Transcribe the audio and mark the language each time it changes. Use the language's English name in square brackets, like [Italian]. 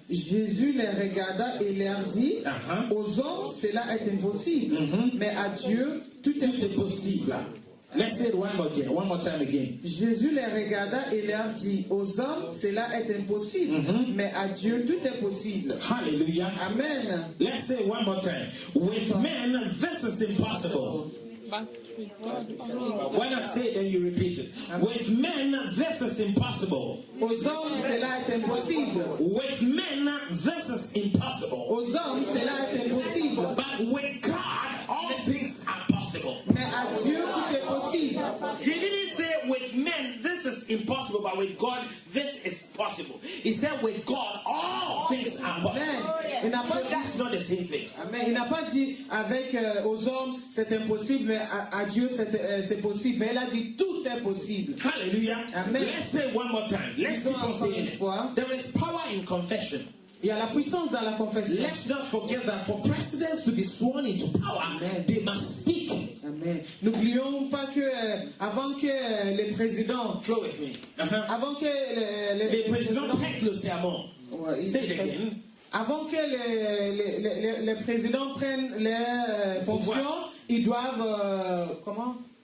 [French] Jésus les regarda et leur dit, aux hommes cela est impossible, mais à Dieu tout est possible. [English] Let's say it one more time again. [French] Jésus les regarda et leur dit, aux hommes cela est impossible, mais à Dieu tout est possible. [English] Hallelujah. Amen. Let's say it one more time. With men, this is impossible. When I say it, then you repeat it. With men, this is impossible. [French] Aux hommes cela est impossible. [English] With men, this is impossible. [French] Aux hommes cela est impossible. [English] But with God, all things are possible. [French] Mais à Dieu tout est possible. [English] He didn't say with men this is impossible, but with God this is possible. He said with God all things are possible. [French] Amen. Il n'a pas dit, [English] That's not the same thing. Amen. [French] Il n'a pas dit avec aux hommes c'est impossible, mais à Dieu c'est possible. Mais il a dit tout est possible. [English] Hallelujah. Amen. Let's say it one more time. Let's keep on saying it. There is power in confession. [French] Il y a la puissance dans la confession. [English] Let's not forget that for presidents to be sworn into power, they must speak. Amen. [French] N'oublions pas que avant que les présidents, [English] Flow with me. [French] avant que Les présidents prêtent le serment. [English] Say it again. [French] Avant que les présidents prennent les fonctions, ils doivent comment?